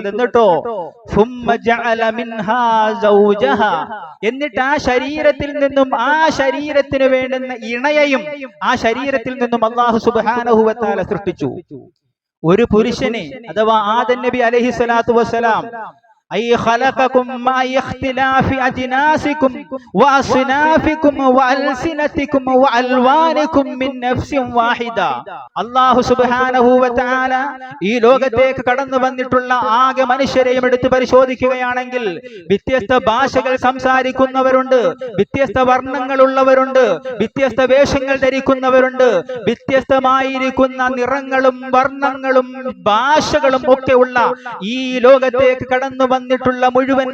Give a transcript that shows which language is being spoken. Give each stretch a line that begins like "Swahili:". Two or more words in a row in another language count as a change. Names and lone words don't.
Malayalam: എന്നിട്ടോ എന്നിട്ട് ആ ശരീരത്തിൽ നിന്നും ആ ശരീരത്തിന് വേണ്ടുന്ന ഇണയെയും ആ ശരീരത്തിൽ നിന്നും അല്ലാഹു
Arabic: سبحانه وتعالى
Malayalam: സൃഷ്ടിച്ചു. ഒരു പുരുഷനെ അഥവാ ആദം നബി
Arabic: عليه الصلاة والسلام أي خلقكم مع اختلاف أجناسكم وأصنافكم وألسنتكم وألوانكم من نفس واحدة.
Malayalam: അല്ലാഹു
Arabic: سبحانه وتعالى
Malayalam: ഈ ലോകത്തേക്ക് കടന്നു വന്നിട്ടുള്ള ആകെ മനുഷ്യരെയും എടുത്ത് പരിശോധിക്കുകയാണെങ്കിൽ വ്യത്യസ്ത ഭാഷകൾ സംസാരിക്കുന്നവരുണ്ട്, വ്യത്യസ്ത വർണ്ണങ്ങളുള്ളവരുണ്ട്, വ്യത്യസ്ത വേഷങ്ങൾ ധരിക്കുന്നവരുണ്ട്, വ്യത്യസ്തമായിരിക്കുന്ന നിറങ്ങളും വർണ്ണങ്ങളും ഭാഷകളും ഒക്കെ ഉള്ള ഈ ലോകത്തേക്ക് കടന്നു വന്നിട്ടുള്ള മുഴുവൻ